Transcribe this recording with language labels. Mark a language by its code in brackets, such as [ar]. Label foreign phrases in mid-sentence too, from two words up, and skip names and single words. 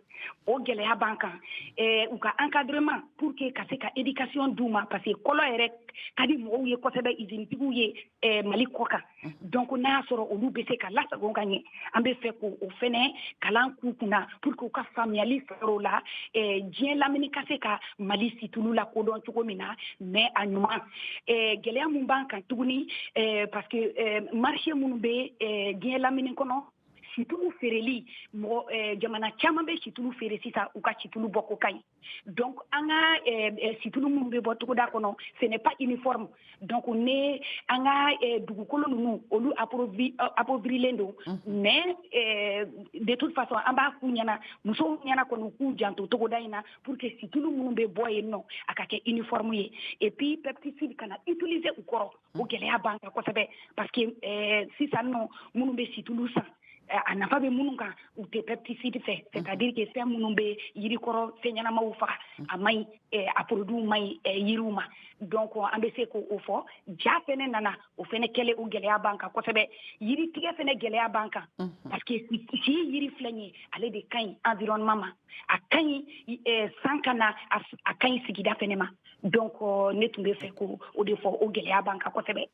[bm] o gɛlɛya b'an kan u ka [fr] encadrement pour que [bm] ka se ka éducation d'u ma [fr] parce que [bm] kɔlɔ yɛrɛ ka di mɔgɔw ye kosɛbɛ usine-tigiw ye Mali kɔ kan donc n'a y'a sɔrɔ olu bɛ se ka lasago ka ɲɛ an bɛ fɛ k'o fɛnɛ kalan k'u kunna [fr] pour que [bm] u ka faamuyali sɔrɔ o la diɲɛ lamini ka se ka Mali situlu la kodɔn cogo min na mais a ɲuman gɛlɛya mun b'an kan tuguni [fr] parce que [bm] marché minnu bɛ diɲɛ lamini kɔnɔ situlu feereli jamana caman bɛ situlu feere sisan u ka situlu bɔ ko ka ɲi donc an ka situlu minnu bɛ bɔ togoda kɔnɔ [fr] ce n'est pas uniforme [bm] donc ne an ka dugukolo ninnu olu appauvrilen don [fr] mais de toute façon [bm] an b'a f'u ɲɛna musow ɲɛna kɔni k'u janto togoda in na [fr] pour que [bm] situlu minnu bɛ bɔ yen nɔ a ka kɛ uniforme ye [fr] et puis [bm] pesticide kana utiliser u kɔrɔ o gɛlɛya b'an kan kosɛbɛ [fr] parce que [bm] sisan nɔ minnu bɛ situlu san a nafa bɛ minnu kan u tɛ pesticide fɛ [fr] c'est-à-dire que [bm] fɛn minnu bɛ yirikɔrɔ fɛn ɲɛnamaw faga a man ɲi a produit man ɲi yiriw ma donc an bɛ se k'o fɔ ja fɛnɛ nana o fɛnɛ kɛlen o gɛlɛya b'an kan kosɛbɛ yiritigɛ fɛnɛ gɛlɛya b'an kan [fr] parce que [bm] si yiri filɛ nin ye ale de ka ɲi environnement ma a ka ɲi san ka na a ka ɲi sigida fɛnɛ ma donc ne tun bɛ fɛ k'o de fɔ o gɛlɛya b'an kan kosɛbɛ.